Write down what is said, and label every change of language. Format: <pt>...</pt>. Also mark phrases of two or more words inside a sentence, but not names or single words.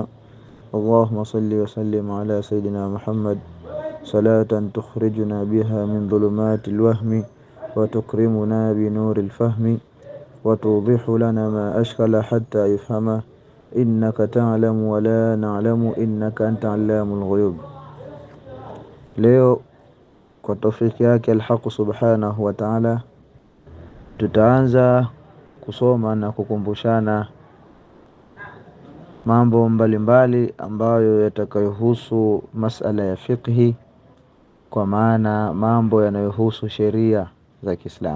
<ar>اللهم صل وسلم على سيدنا محمد صلاة تخرجنا بها من ظلمات الوهم وتكرمنا بنور الفهم وتوضح لنا ما أشكل حتى يفهم إنك تعلم ولا نعلم إنك أنت علام الغيوب.</ar> <sw>Leo kwa tawfiki yake Alhaq</sw> <ar>سبحانه وتعالى</ar> <sw>tutaanza kusoma na kukumbushana mambo mbalimbali ambayo yatakayohusu masala ya fiqhi, kwa maana mambo yanayohusu sheria za Kiislamu.</sw>